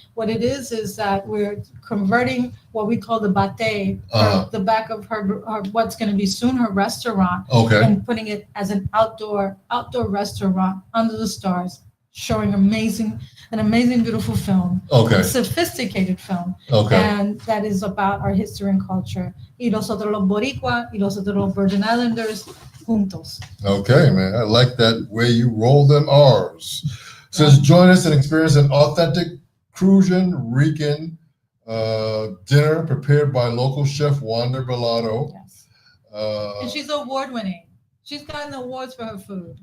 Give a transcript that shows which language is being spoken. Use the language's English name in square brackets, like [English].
[English] What it is that we're converting what we call the bate, the back of her what's going to be soon her restaurant, and putting it as an outdoor restaurant under the stars, showing an amazing, beautiful film, sophisticated film, and that is about our history and culture. [Spanish] Y nosotros los Boricua, y nosotros los Virgin Islanders, juntos. [English] Okay, man, I like that way you roll them R's. Says, join us and experience an authentic Puerto Rican dinner prepared by local chef Wanda Belado. Yes. And she's award-winning. She's gotten awards for her food.